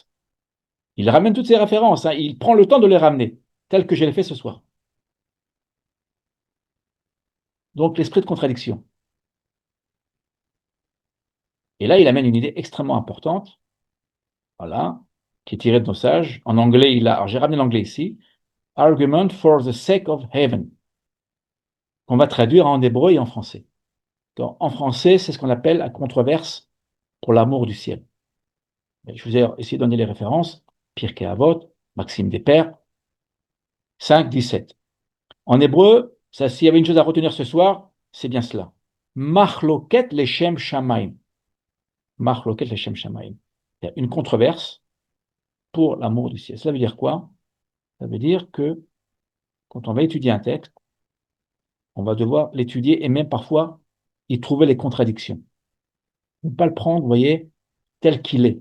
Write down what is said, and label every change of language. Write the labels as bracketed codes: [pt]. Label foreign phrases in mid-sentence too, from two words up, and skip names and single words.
[fr] Il ramène toutes ces références, il prend le temps de les ramener, tel que je l'ai fait ce soir. Donc, l'esprit de contradiction. Et là, il amène une idée extrêmement importante, voilà, qui est tirée de nos sages. En anglais, alors j'ai ramené l'anglais ici, [en] Argument for the sake of heaven, [fr] qu'on va traduire en hébreu et en français. Donc, en français, c'est ce qu'on appelle la controverse pour l'amour du ciel. Je vous ai essayé de donner les références, Pirkei Avot, Maxime des Pères, 5, 17. En hébreu, s'il y avait une chose à retenir ce soir, c'est bien cela. [he] מחלוקת לשם שמים מחלוקת לשם שמים. [fr] Il y a une controverse pour l'amour du ciel. Cela veut dire quoi? Ça veut dire que quand on va étudier un texte, on va devoir l'étudier et même parfois y trouver les contradictions. Ne pas le prendre, vous voyez, tel qu'il est.